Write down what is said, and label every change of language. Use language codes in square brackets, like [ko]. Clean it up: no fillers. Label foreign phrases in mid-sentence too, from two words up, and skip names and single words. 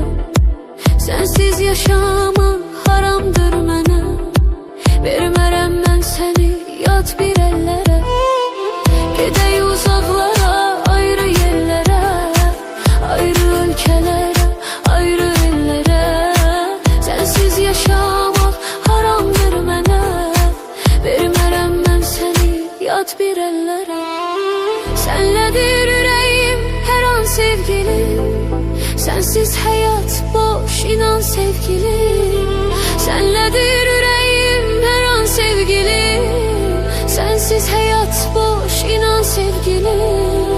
[tr] Sensiz yaşamak haramdır mənə. [az] Vermərəm mən səni yad bir ellere. [tr] Gedek uzaklara, ayrı yerlere, ayrı ülkelere, ayrı illere. Sensiz yaşamak haramdır mənə. [az] Vermərəm mən səni yad bir ellere. [tr] Senledir yüreğim her an sevgilim. Sensiz hayat boş inan sevgilim. Senledir yüreğim her an sevgilim. Sensiz hayat boş inan sevgilim.